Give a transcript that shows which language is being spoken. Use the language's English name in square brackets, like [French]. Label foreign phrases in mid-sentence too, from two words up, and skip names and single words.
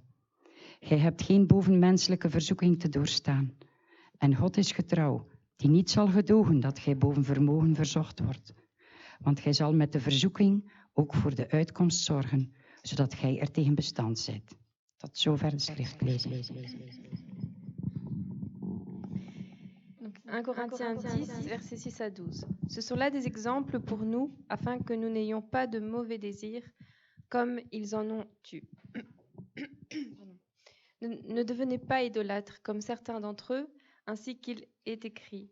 [Dutch] Gij hebt geen bovenmenselijke verzoeking te doorstaan, en God is getrouw, die niet zal gedogen dat gij boven vermogen verzocht wordt. Want gij zal met de verzoeking ook voor de uitkomst zorgen, zodat gij er tegen bestand zijt. Tot zover de schriftlezing. [French] Donc, 1 Corinthiens 10, versets 6 à 12. Ce sont là des exemples pour nous, afin que nous n'ayons pas de mauvais désirs, comme ils en ont eu. Ne devenez pas idolâtres, comme certains d'entre eux, ainsi qu'il est écrit.